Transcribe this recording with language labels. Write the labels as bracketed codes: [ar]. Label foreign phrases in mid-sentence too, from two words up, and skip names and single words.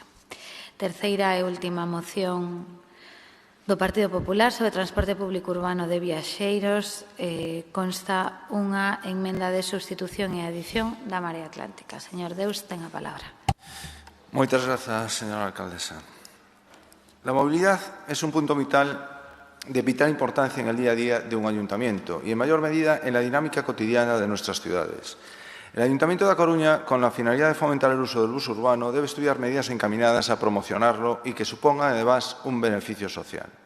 [gl] Terceira e última moción do Partido Popular sobre transporte público urbano de viaxeiros. Consta unha emenda de sustitución e adición da Marea Atlántica. Señor Deus, ten a palabra. Moitas grazas, señora alcaldesa. [es] La movilidad es un punto de vital importancia en el día a día de un ayuntamiento y en mayor medida en la dinámica cotidiana de nuestras ciudades. El Ayuntamiento de A Coruña, con la finalidad de fomentar el uso del bus urbano, debe estudiar medidas encaminadas a promocionarlo y que supongan, además, un beneficio social.